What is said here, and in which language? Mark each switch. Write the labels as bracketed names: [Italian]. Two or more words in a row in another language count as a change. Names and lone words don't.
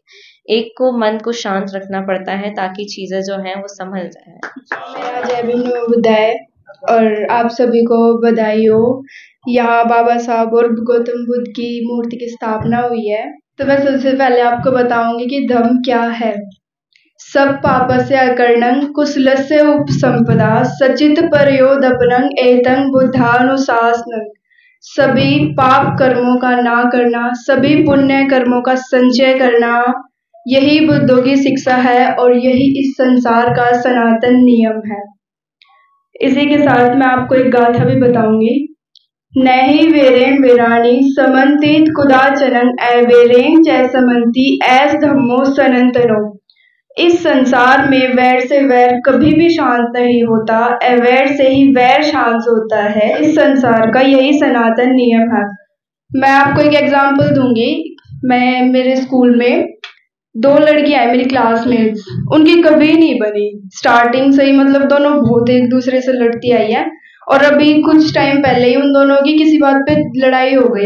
[Hindi] एक को मन को शांत रखना पड़ता है ताकि चीज़ें जो हैं वो संभल जाए। मेरा जय भीम नवोदय और आप सभी को बधाई हो। यहाँ बाबा साहब और गौतम बुद्ध की मूर्ति की स्थापना हुई है। तो मैं सबसे पहले आपको बताऊंगी कि धम्म क्या है। [Pali] सब पापस्य अकर्णं कुशलस्य उपसंपदा सचित परयोदपनं एतं बुद्धानुशासनं। [Hindi] सभी पाप कर्मों का ना करना, सभी पुण्य कर्मों का संचय करना, यही बुद्धों की शिक्षा है और यही इस संसार का सनातन नियम है। इसी के साथ मैं आपको एक गाथा भी बताऊंगी। [Pali] नहि वेरेण वेराणी समन्तित कुदाचनं अवेरेण च समन्ति एस धम्मो सनातनो। [Hindi] इस संसार में वैर से वैर कभी भी शांत नहीं होता, अवैर से ही वैर शांत होता है। इस संसार का यही सनातन नियम है। मैं आपको एक एग्जांपल दूंगी। मेरे स्कूल में 2 लड़कियां हैं मेरी क्लासमेट्स, उनकी कभी नहीं बनी स्टार्टिंग से ही, मतलब दोनों बहुत एक दूसरे से लड़ती आई है और अभी कुछ टाइम पहले ही उन दोनों की किसी बात पे लड़ाई हो गई।